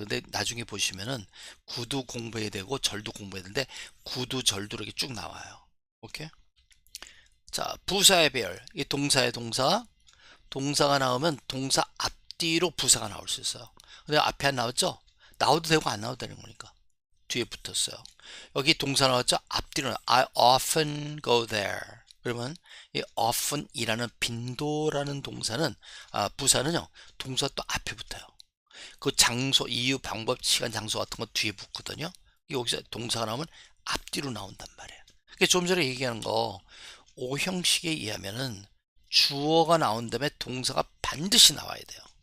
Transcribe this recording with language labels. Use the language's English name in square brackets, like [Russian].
[Korean] 근데 나중에 보시면은 구도 공부해야 되고 절도 공부해야 되는데 구도 절도 이렇게 쭉 나와요. 오케이? 자, 부사의 배열. 이 동사의 동사. 동사가 나오면 동사 앞뒤로 부사가 나올 수 있어요. 근데 앞에 안 나왔죠? 나와도 되고 안 나와도 되는 거니까. 뒤에 붙었어요. 여기 동사 나왔죠? 앞뒤로 [English] I often go there. [Korean] 그러면 이 often이라는 빈도라는 동사는 부사는요. 동사 또 앞에 붙어요. 그 장소, 이유, 방법, 시간, 장소 같은 거 뒤에 붙거든요. 여기서 동사가 나오면 앞뒤로 나온단 말이에요. 그러니까 좀 전에 얘기하는 거 오형식에 의하면은 주어가 나온 다음에 동사가 반드시 나와야 돼요.